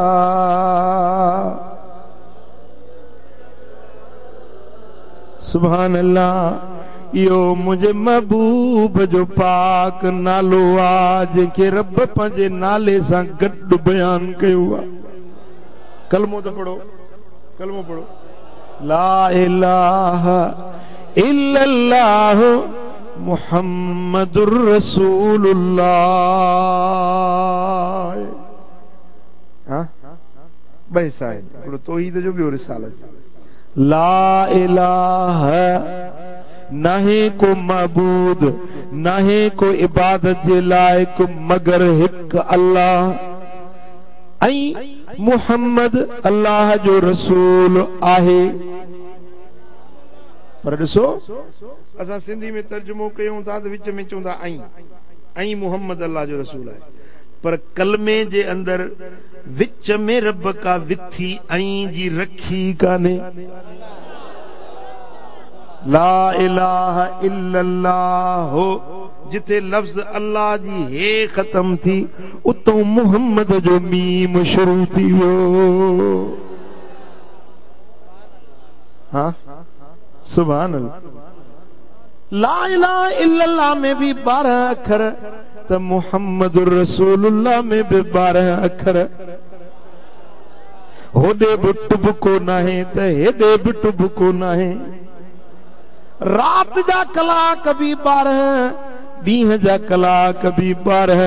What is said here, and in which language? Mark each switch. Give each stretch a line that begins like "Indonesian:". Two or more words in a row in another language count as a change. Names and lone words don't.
Arabic: سبحان الله
Sindhi: इहो मुंहिंजे महबूब जो पाक नालो आहे जंहिंखे रब पंहिंजे नाले सां गॾु बयान कयो आहे कलमो तो पढ़ो
Arabic: لا إله إلا الله محمد رسول الله
Sindhi: हाँ बैसा है पढ़ो तौहीद जो भी रिसालत
Arabic: لا إله
Sindhi: नाहे को मबूद नाहे को इबादत जे लायक मगर हिक अल्लाह ऐं मुहम्मद अल्लाह जो रसूल आहे। पर ॾिसो असां सिंधी में तर्जुमो कयूं था त विच में चवंदा ऐं मुहम्मद अल्लाह जो रसूल आहे, पर कलमे जे अंदर विच में रब का विथी ऐं जी रखी काने।
Arabic: لا إله إلا الله
Sindhi: हो जिथे लफ्ज अल्लाह जी हे खत्म थी उतो मुहम्मद जो मीम शुरू थी वियो।
Arabic: हाँ سبحان الله। لا إله إلا الله
Sindhi: में भी 12 अखर त
Arabic: محمد رسول الله
Sindhi: में भी 12 अखर। होडे भी टुबको नाहे त हेडे भी टुबको नाहे। रात जा कलाक भी 12 ॾींहं जा कलाक भी 12।